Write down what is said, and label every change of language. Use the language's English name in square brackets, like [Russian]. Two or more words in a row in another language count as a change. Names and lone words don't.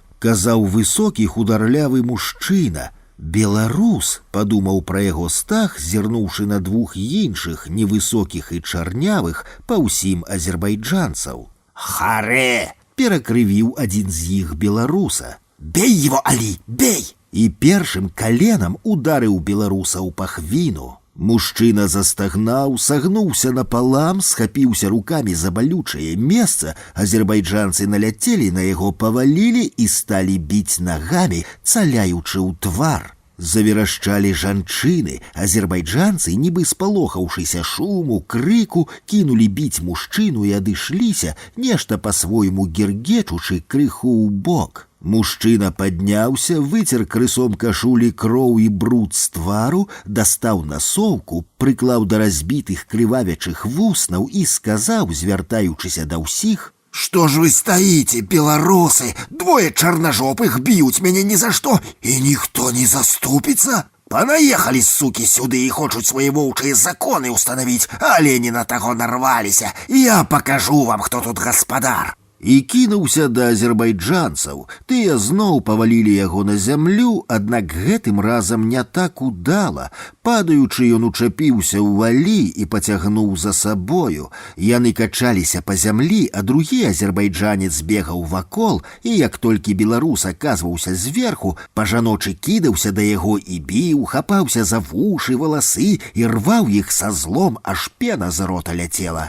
[Belarusian] — казаў высокі хударлявы мужчына. «Беларус», — падумаў пра яго Стах, зірнуўшы на двух іншых, невысокіх і чарнявых, па ўсім азербайджанцаў. «Харе!» — перакрывіў адзін з іх беларуса. [Russian] «Бей его, Али, бей!» [Belarusian] І першым каленам ударыў беларуса ў пахвіну. Мужчына застагнаў, сагнуўся напалам, схапіўся рукамі за балючае месца, азербайджанцы наляцелі на яго, павалілі і сталі біць нагамі, цаляючы ў твар. Заверашчалі жанчыны, азербайджанцы, нібы спалохаўшыся шуму, крыку, кінулі біць мужчыну і адышліся, нешта па-свойму гергечучы крыху ў бок. Мужчына падняўся, выцер крысом кашулі кроў і бруд з твару, дастаў насоўку, прыклаў да разбітых крывавячых вуснаў і сказаў, звяртаючыся да ўсіх: [Russian] «Что ж вы стоите, белорусы? Двое черножопых бьют меня ни за что, и никто не заступится? Понаехали, суки, сюды и хочут свои воўчыя законы установить, а олени [Belarusian] на таго нарваліся. [Russian] Я покажу вам, кто тут гаспадар». [Belarusian] І кінуўся да азербайджанцаў. Тыя зноў павалілі яго на зямлю, аднак гэтым разам не так удала. Падаючы, ён учапіўся ў валі і пацягнуў за сабою. Яны качаліся па зямлі, а другі азербайджанец бегаў вакол, і як толькі беларус аказваўся зверху, па-жаночы кідаўся да яго і біў, хапаўся за вушы, валасы і рваў іх са злом, аж пена з рота ляцела.